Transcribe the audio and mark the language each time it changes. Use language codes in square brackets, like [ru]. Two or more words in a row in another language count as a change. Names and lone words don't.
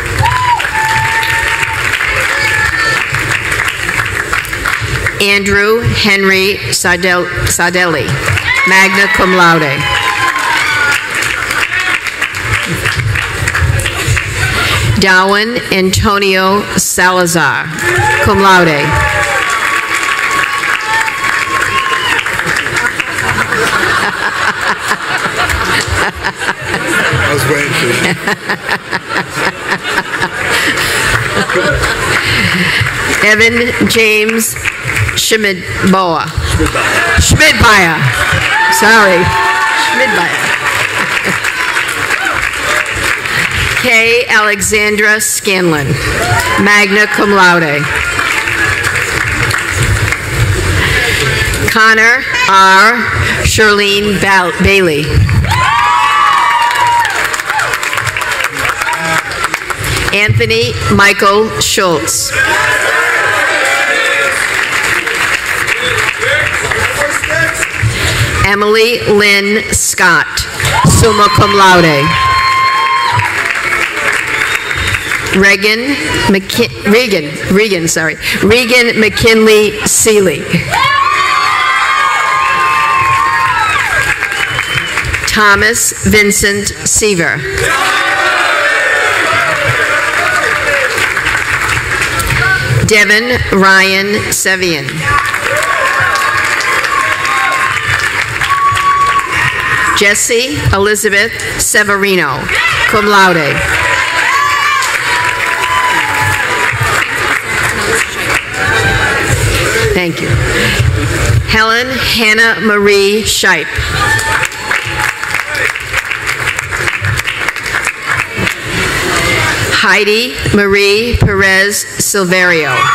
[en] Andrew Henry Sardelli, [la] magna cum laude. [en] Darwin Antonio Salazar, [la] cum laude. [en] I was waiting for that. Evan James Schmidbauer. Schmidbauer. Sorry. Schmidbauer. K. Alexandra Scanlon, [la] magna cum laude. [en] Connor R. Shirlene Bailey. Anthony Michael Schultz. Emily Lynn Scott, [la] summa cum laude. [en] Regan McKinley Seeley. Thomas Vincent Seaver. Devin Ryan Sevian. Jessie Elizabeth Severino, [la] cum laude. [en] Thank you. Helen Hannah Marie Shipe. Heidi Marie Perez Silverio.